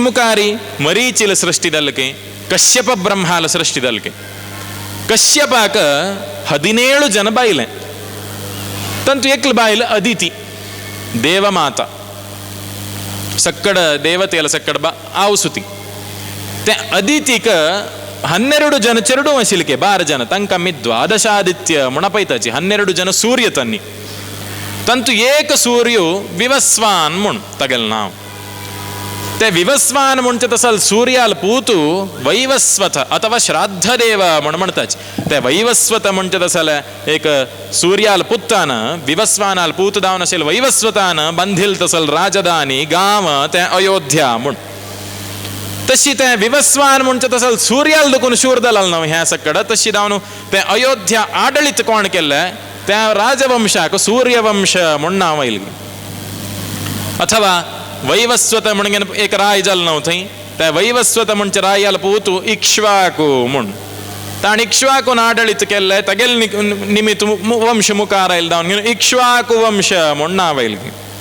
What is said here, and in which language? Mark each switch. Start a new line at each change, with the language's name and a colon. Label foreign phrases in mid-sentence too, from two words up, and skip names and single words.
Konkani: मुखारी मरीचील सृष्टी जाल्ली की कश्यप ब्रह्माल सृष्टी जाल्ली की कश्यपाक 17 जन बायले तंतु एकल बायल अदिती देवमाता सक्कड देवतेल सक्कड आवसुती ते अदितीक 12 जन चरडू आशिल्ले के 12 जन तांकां मी द्वादशादित्य म्हण पळयताची 12 जन सूर्य तन्नी तंतु एक सूर्य विवस्वान म्हूण तागेलें नांव ते विवस्वान म्हणचे तसल सूर्याल पूतू वैवस्वत अथवा श्राद्धदेव म्हणटाच ते वैवस्वत म्हणचे तसल एक सूर्याल पुत्तान विवस्वानाल पूत दावन असेल वैवस्वतान बांधिल तसल राजधानी गांव ते अयोध्या म्हूण तशी ते विवस्वान म्हणचे तसल सूर्याल दुखून शूर जालाल न्हू ह्या सकड तशी दावन ते अयोध्या आडळीत कोण केल्ले त्या राजवंशाक सूर्यवंश म्हूण नांव आयिल्लें अथवा वैवस्वत म्हणून एक राय जाल न्हू थंय त्या वैवस्वत म्हणचे रायाल पूतू इक्ष्वाकू म्हूण ताण इक्ष्वाकून आडळीत केल्ले तागेल निमित्त वंश मुखार आयले जावन घेवन इक्ष्वाकू वंश म्हूण नांव आयिल्लें